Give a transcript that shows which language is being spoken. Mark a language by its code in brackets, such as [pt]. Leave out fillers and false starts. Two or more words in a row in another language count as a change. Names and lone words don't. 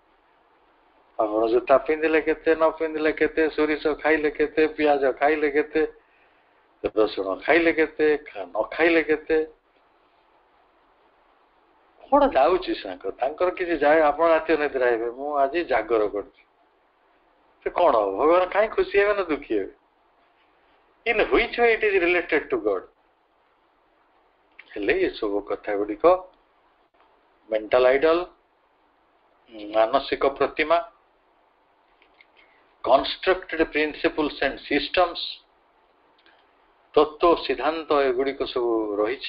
[or] ଆପଣ ଜୋତା ପିନ୍ଧିଲେ କେତେ, ନ ପିନ୍ଧିଲେ କେତେ, ସୋରିଷ ଖାଇଲେ କେତେ, ପିଆଜ ଖାଇଲେ କେତେ, ରସୁଣ ଖାଇଲେ କେତେ, ନ ଖାଇଲେ କେତେ, କଣ ଯାଉଛି ତାଙ୍କର କିଛି ଯାଏ? ଆପଣ ରାତି ଅନିଦ୍ରା ହେବେ, ମୁଁ ଆଜି ଜାଗର କରୁଛି, ସେ କଣ ହବ? ଭଗବାନ କାହିଁ ଖୁସି ହେବେ ନା ଦୁଃଖୀ ହେବେ? [en] In which way it is related to God? [or] ହେଲେ ଏସବୁ କଥା ଗୁଡ଼ିକ [en] mental idol, [or] ମାନସିକ ପ୍ରତିମା, [en] constructed principles and systems, [or] ତତ୍ଵ ସିଦ୍ଧାନ୍ତ, ଏଗୁଡିକ ସବୁ ରହିଛି।